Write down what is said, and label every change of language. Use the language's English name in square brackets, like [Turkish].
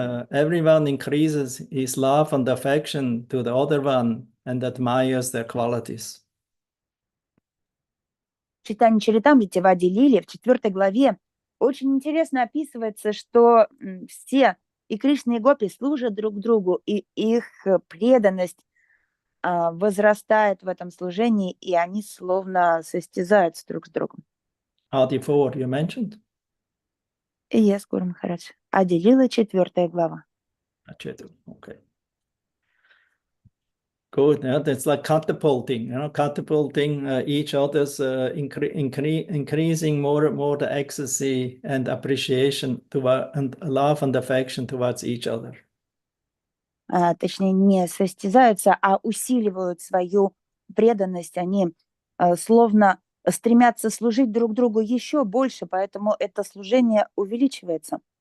[English] Everyone increases his love and affection to the other one and admires their qualities. [Russian] В читании Чаритамрити в Ади Лиле в 4 главе очень интересно описывается, что все и Кришна, и Гопи служат друг другу, и их преданность возрастает в этом служении, и они словно состязаются друг с другом. [English] Adi 4, you mentioned? Yes, Guru Maharaj. [Russian] Ади Лила, 4 глава. [English] Okay. Good. Yeah, that's like catapulting, catapulting each other's increasing more the ecstasy and appreciation and love and affection towards each other. [Russian] Точнее, не состязаются, а усиливают свою преданность. Они словно стремятся служить друг другу еще больше, поэтому это служение увеличивается.